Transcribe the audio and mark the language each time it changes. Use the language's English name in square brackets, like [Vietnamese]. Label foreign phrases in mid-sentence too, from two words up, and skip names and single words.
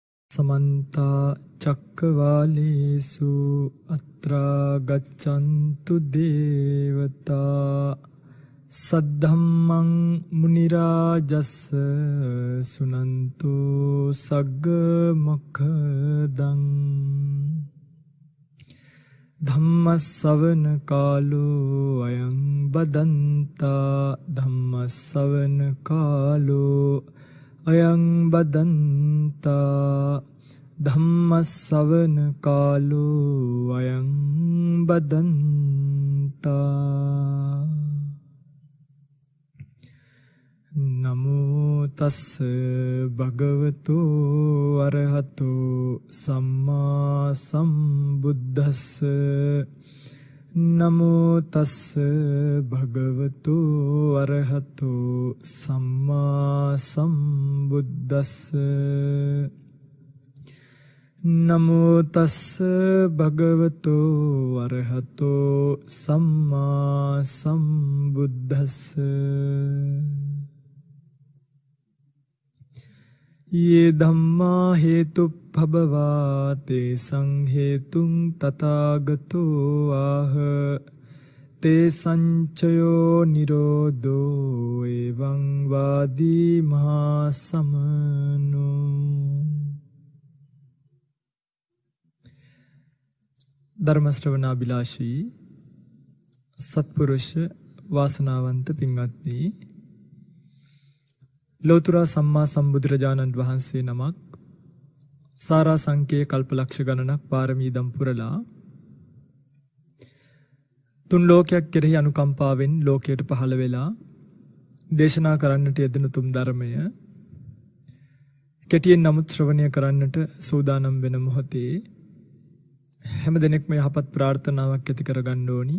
[Pali] समन्ता चक्रवालेषु अत्रा गच्छन्तु देवता सद्धम्मं मुनिराजस्स सुनन्तु सग्गमुखदं धम्मसवन कालो अयं बदन्ता धम्मसवन कालो अयं बदन्ता धम्मसवन कालो अयं बदन्ता नमो तस्स भगवतो अरहतो सम्मा सम्बुद्धस्स नमो तस्स भगवतो अरहतो सम्मा सम्बुद्धस्स नमो तस्स भगवतो अरहतो सम्मा सम्बुद्धस्स ये धम्मा हेतुभ्भवा ते संहेतुं तथागतो आह ते संचयो निरोधो एवं वादी महासमनो [Sinhala] ධර්ම ශ්‍රවණාභිලාෂී සත්පුරුෂ වාසනාවන්ත පින්වත්නි ලෝතුරා සම්මා සම්බුදුරජාණන් වහන්සේ නමක් සාරා සංකේ කල්පලක්ෂ ගණනක් පාරමී දම් පුරලා තුන් ලෝකයක් කෙරෙහි අනුකම්පාවෙන් ලෝකයට පහළ වෙලා දේශනා කරන්නට යෙදෙන තුම් ධර්මය කෙටියෙන් නමුත් ශ්‍රවණය කරන්නට සූදානම් වෙන මොහොතේ හැම දිනෙකම යහපත් ප්‍රාර්ථනාවක් ඇති කරගන්න ඕනි.